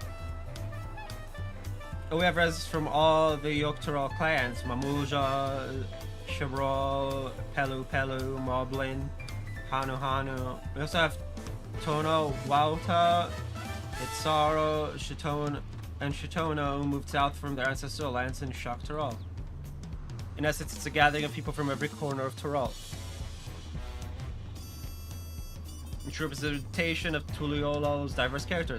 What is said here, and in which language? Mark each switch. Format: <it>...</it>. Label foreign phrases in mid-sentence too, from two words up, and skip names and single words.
<en>We have residents from all the Yokturol clans: Mamuja, Shabrol, Pelu Pelu, Moblin, Hanu Hanu. We also have Tono, Wauta, Itsaro, Shitone, and Shitono, who moved south from their ancestral lands in Shakturol. In essence, it's a gathering of people from every corner of Tyrol. Which representation of Tuliolo's diverse character.</en>